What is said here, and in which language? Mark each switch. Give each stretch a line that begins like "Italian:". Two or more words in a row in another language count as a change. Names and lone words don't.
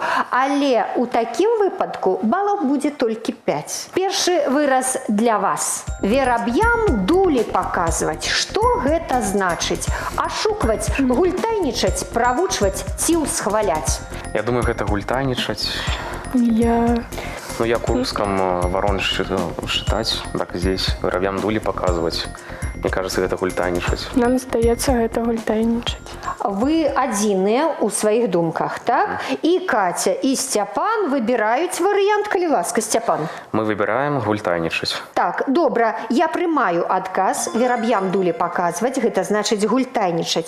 Belarusian: Але ў такім выпадку балаў будзе толькі 5. Першы выраз для вас. Вераб'ям дулі паказваць. Што гэта значыць? Ашукваць, гультайнічаць, правучваць ці ўсхваляць? Я думаю, гэта гультайнічаць. Я
Russian: Я курском ворон считать, так и здесь воробьям дули показывать. Мне кажется, это гультайничать.
Belarusian: Нам здаецца, гэта гультайнічаць. Вы адзіныя ў сваіх думках, так? І Катя, і Сцяпан выбіраюць варыянт, калі ласка, Сцяпан.
Russian: Мы выбираем гультайничать.
Belarusian: Так, добра, я прымаю адказ. Вераб'ям дулі паказваць, гэта значыць гультайнічаць.